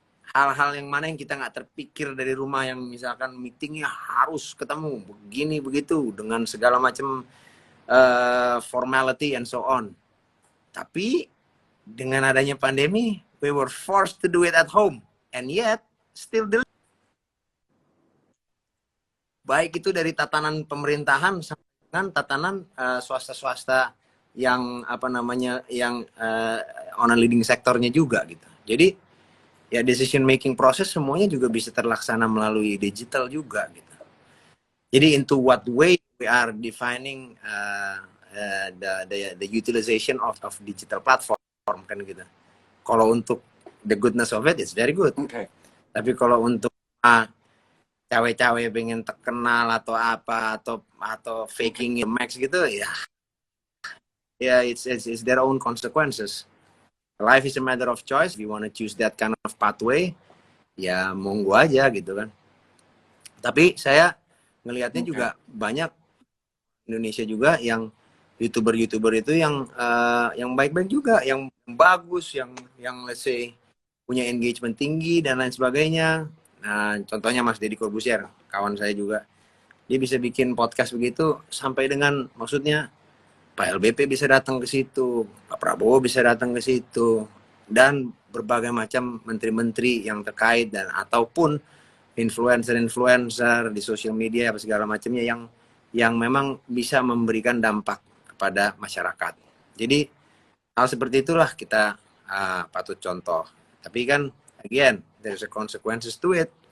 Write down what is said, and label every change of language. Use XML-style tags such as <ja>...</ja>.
<id>Hal-hal yang mana yang kita nggak terpikir dari rumah, yang misalkan meetingnya harus ketemu begini begitu dengan segala macam</id> <en>formality and so on.</en> <id>Tapi dengan adanya pandemi,</id> <en>we were forced to do it at home, and yet still deliver.</en> <id>Baik itu dari tatanan pemerintahan dengan tatanan swasta-swasta yang apa namanya, yang</id> <en>on a leading</en> <id>sektornya juga gitu. Jadi ya</id> <en>decision making</en> <id>proses semuanya juga bisa terlaksana melalui digital juga gitu. Jadi</id> <en>into what way we are defining the utilization of digital platform</en> <id>kan gitu. Kalau untuk</id> <en>the goodness of it, it's very good. Okay.</en> <id>Tapi kalau untuk cawe-cawe pengen terkenal atau apa atau</id> <en>faking max</en> <id>gitu ya</id> <en>it's their own consequences. Life is a matter of choice. If you want to choose that kind of pathway,</en> <id>ya monggo aja gitu kan. Tapi saya ngelihatnya juga banyak Indonesia juga yang YouTuber itu yang baik-baik juga, yang bagus, yang</id> <en>let's say</en> <id>punya engagement tinggi dan lain sebagainya. Nah, contohnya Mas Deddy Corbuzier, kawan saya juga. Dia bisa bikin podcast begitu sampai dengan, maksudnya Pak LBP bisa datang ke situ, Pak Prabowo bisa datang ke situ, dan berbagai macam menteri-menteri yang terkait dan ataupun influencer di sosial media apa segala macamnya yang memang bisa memberikan dampak kepada masyarakat. Jadi hal seperti itulah kita patut contoh. Tapi kan</id> <en>again, there's a consequences to it.</en>